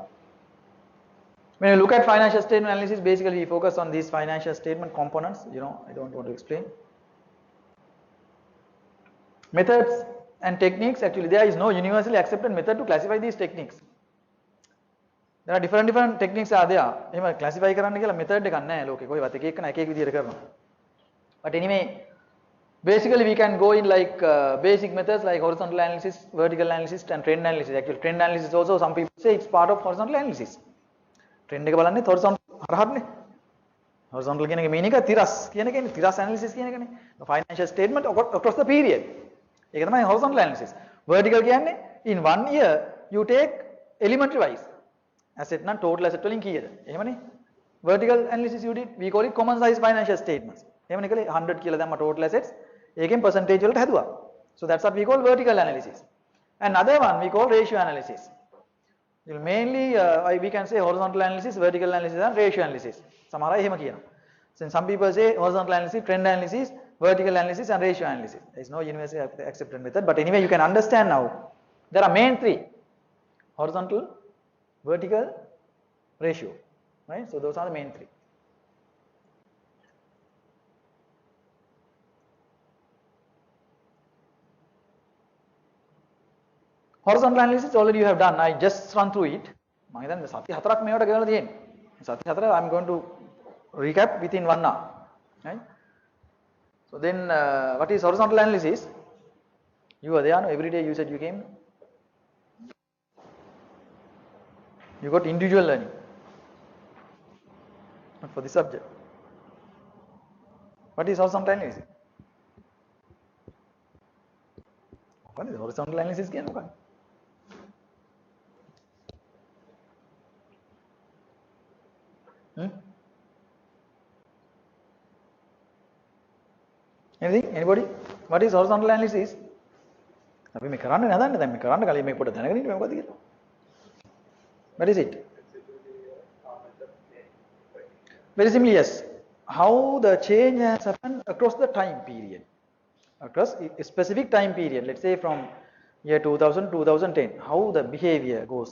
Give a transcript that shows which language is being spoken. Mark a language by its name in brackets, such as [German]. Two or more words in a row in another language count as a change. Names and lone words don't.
[English] When you look at financial statement analysis, basically we focus on these financial statement components. You know, I don't want to explain. Methods and techniques, actually there is no universally accepted method to classify these techniques. There are different techniques are there. [Sinhala] එහෙම classify කරන්න කියලා method එකක් නැහැ ලෝකේ. කොහෙවත් එක එක එක විදියට කරනවා. [English] But anyway, basically we can go in like basic methods like horizontal analysis, vertical analysis and trend analysis. Actually trend analysis also some people say it's part of horizontal analysis. [Sinhala] Trend එක බලන්නේ horizontal හරහානේ. Horizontal කියන එක mean එක තිරස් කියන එකනේ. තිරස් analysis කියන එකනේ. [English] Financial statement across the period. [Sinhala] ඒක තමයි [English] horizontal analysis. Vertical කියන්නේ in 1 year you take elementary wise. [Sinhala] Asset නම් [English] total asset [Sinhala] වලින් කීයද? එහෙමනේ. [English] Vertical analysis you did, we call it common size financial statements. [Sinhala] එහෙමනේ කලේ 100 කියලා දැම්ම [English] total assets. [Sinhala] ඒකෙන් percentage වලට හැදුවා. [English] So that's what we call vertical analysis. And another one we call ratio analysis. You'll mainly we can say horizontal analysis, vertical analysis and ratio analysis. [Sinhala] සමහර අය එහෙම කියනවා. [English] So some people say horizontal analysis, trend analysis, vertical analysis and ratio analysis. There is no universally accepted method, but anyway you can understand now. There are main 3. Horizontal, vertical, ratio, right? So those are the main 3. Horizontal analysis already you have done. I just run through it. [Sinhala] මම හිතන්නේ සති 4ක් මේවට ගෙවලා තියෙන්නේ. [English] සති 4 I'm going to recap within 1 hour, right? So then what is horizontal analysis? You are there, no? Every day you said you came. You got individual learning, not for the subject. What is horizontal analysis? What is horizontal analysis? Hmm? Anything? Anybody? What is horizontal analysis? [Sinhala] අපි මේ කරන්නේ නැදන්නේ දැන් මේ කරන්න කලින් මේක පොඩ්ඩක් දැනගෙන ඉන්න මොකද කියලා. [English] What is it? Very simply, yes. How the change has happened across the time period, across a specific time period. Let's say from year 2000 2010, how the behavior goes.